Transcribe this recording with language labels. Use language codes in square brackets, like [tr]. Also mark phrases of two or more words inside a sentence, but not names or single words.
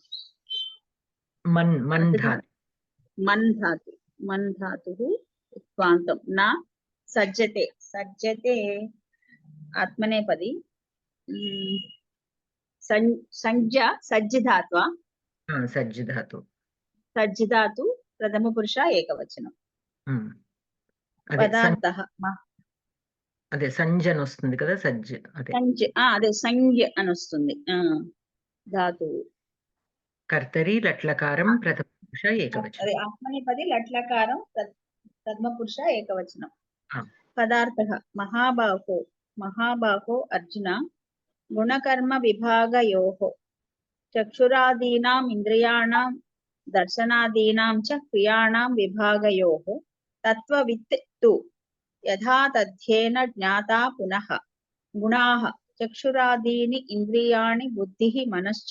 [sa] मन् धातुः स्वान्तं न सज्जते आत्मनेपदी सज्ज धातु प्रथम पुरुष एकवचनं पदार्थः [te] అదే సంజ్ఞ అని వస్తుంది కదా అదే సంజ్ఞ అని వస్తుంది ధాతువు [sa] కర్తరి లట్లకారం ప్రథమ పురుష ఏకవచనం అదే ఆత్మనేపది లట్లకారం ప్రథమ పురుష ఏకవచనం పదార్థः మహాబాహో అర్జున గుణకర్మ విభాగయోః చక్షురాదీనాం ఇంద్రియాణాం దర్శనాదీనాం చ క్రియాణాం విభాగయోః తత్వవిత్ తు యథా తథ్యేన జ్ఞాతా పునః గుణాః చక్షురాదీని ఇంద్రియాణి బుద్ధిః మనశ్చ